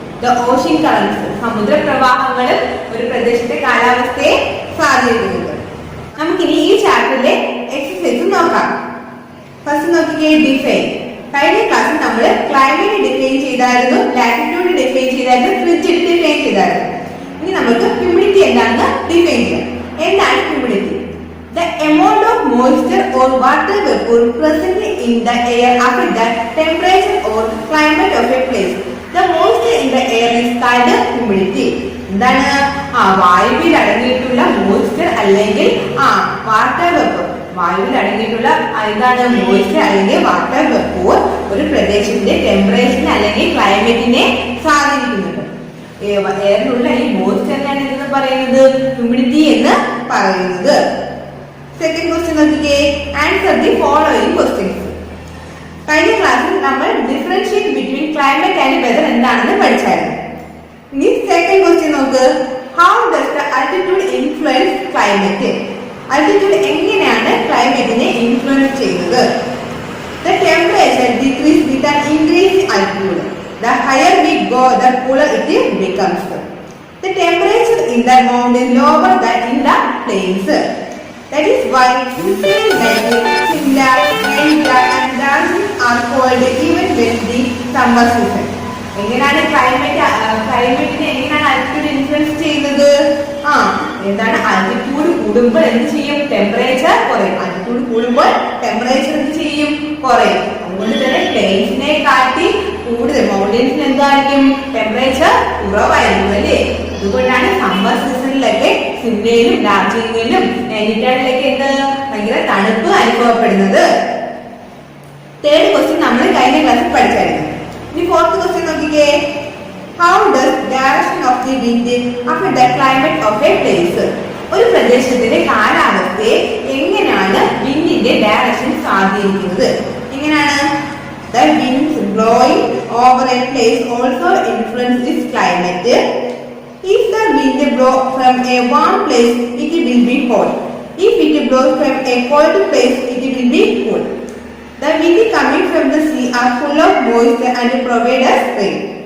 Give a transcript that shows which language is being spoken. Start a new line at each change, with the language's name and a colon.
English: the ocean currents
Malayalam: സമുദ്രപ്രവാഹങ്ങളും ഒരു പ്രദേശത്തെ കാലാവസ്ഥയെ സ്വാധീനിക്കുന്നുണ്ട്. നമുക്കിനി ഈ ചാപ്റ്ററിലെ എക്സസൈസ് നോക്കാം. ഫസ്റ്റ് നോക്കിക്കേ, ഡിഫൈൻ. കഴിഞ്ഞ ക്ലാസ്സിൽ നമ്മൾ ക്ലൈമറ്റ് ഡിഫൈൻ ചെയ്തായിരുന്നു, ലാറ്റിറ്റ്യൂഡ് ഡിഫൈൻ ചെയ്തായിരുന്നു, ഫ്രിഡ്ജ് ഡിഫൈൻ ചെയ്തായിരുന്നു. ഇനി നമുക്ക് ഹ്യൂമിഡിറ്റി എന്താണെന്ന് ഡിഫൈൻ ചെയ്യാം. എന്താണ് humidity?
English: The amount of moisture or water vapor present in the air after the temperature or climate of a place. The moisture in the air is called humidity.
Malayalam: എന്താണ്? വായുവിൽ അടങ്ങിയിട്ടുള്ള moisture അല്ലെങ്കിൽ water vapour. വായുവിൽ അടങ്ങിയിട്ടുള്ള എന്താണ് moisture അല്ലെങ്കിൽ water vapour ഒരു പ്രദേശത്തിന്റെ ടെമ്പറേച്ചറിനെ അല്ലെങ്കിൽ ക്ലൈമറ്റിനെ സ്വാധീനിക്കുന്നുണ്ട്. എയറിലുള്ള ഈ മോയ്സ്ചറിനാണ് എന്ന് പറയുന്നത് ഹ്യൂമിഡിറ്റി എന്ന് പറയുന്നത്. സെക്കൻഡ് ക്വസ്റ്റ്യൻ നോക്കിക്കേ.
English: Answer the following questions.
Malayalam: കഴിഞ്ഞ ക്ലാസ്സിൽ നമ്മൾ
English: differentiate between climate and weather
Malayalam: എന്താണെന്ന് പഠിച്ചായിരുന്നു. ഇനി സെക്കൻഡ് ക്വസ്റ്റ്യൻ നോക്ക്.
English: How does the altitude influence climate?
Malayalam: Altitude എങ്ങനെയാണ് ക്ലൈമറ്റിനെ ഇൻഫ്ലുവൻസ് ചെയ്യുന്നത്?
English: The temperature decrease with an increase altitude. The higher we go, the cooler it becomes. The temperature in the mountain lower than in the plains. That is why Switzerland, Shimla, Manila and Darjeeling are cold even when the summer season.
Malayalam: എങ്ങനെയാണ് ക്ലൈമറ്റിനെ എങ്ങനെയാണ് altitude influence ചെയ്യുന്നത്? എന്താണ് altitude കൂടുമ്പോൾ എന്ത് ചെയ്യും? Temperature കുറയും. Altitude കൂടുമ്പോൾ temperature എന്ത് ചെയ്യും? കുറയും. അതുകൊണ്ട് തന്നെ പ്ലെയിൻസിനെ കാട്ടി കൂടുതൽ മൗണ്ടൻസിന് എന്തായിരിക്കും? ടെമ്പറേച്ചർ കുറവായിരിക്കും അല്ലേ? അതുകൊണ്ടാണ് സമ്മർ സീസണിലൊക്കെ സിംലയിലും ഡാർജിലിംഗിലും നൈനിറ്റാളിലൊക്കെ എന്ത് ഭയങ്കര തണുപ്പ് അനുഭവപ്പെടുന്നത്. തേർഡ് ക്വസ്റ്റ്യൻ നമ്മൾ കഴിഞ്ഞ ക്ലാസ്സിൽ പഠിച്ചായിരുന്നു. ഇനി ഫോർത്ത് ക്വസ്റ്റ്യൻ നോക്കിക്കേ.
English: How does direction of the wind affect the climate of a place?
Malayalam: ഒരു പ്രദേശത്തിന്റെ കാലാവസ്ഥയെ എങ്ങനെയാണ് വിൻഡിന്റെ ഡയറക്ഷൻ സ്വാധീനിക്കുന്നത്? എങ്ങനെയാണ്?
English: The winds blowing over a place also influence its climate. If the wind blows from a warm place, it will be hot. If it blows from a cold place, it will be cool. The wind coming from the sea are full of moisture and provide us rain.